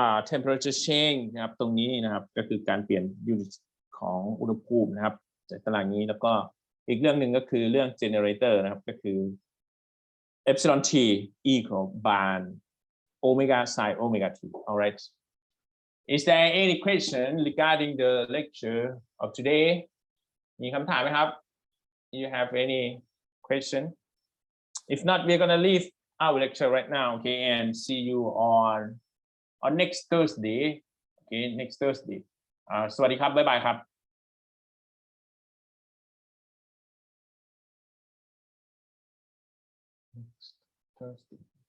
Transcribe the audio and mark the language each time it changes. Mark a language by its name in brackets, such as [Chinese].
[Thai] temperature change นะครับตรงนี้นะครับก็คือการเปลี่ยนยูนิตของอุณหภูมินะครับจากตารางนี้แล้วก็อีกเรื่องหนึ่งก็คือเรื่อง generator นะครับก็คือ [English] epsilon t equal bar omega sin omega t. All right. Is there any question regarding the lecture of today? [Thai] มีคำถามไหมครับ [English] You have any question? If not, we're gonna leave our lecture right now, okay, and see you on next Thursday. Okay, next Thursday. [Thai] สวัสดีครับบ๊ายบายครับ [English] Next Thursday.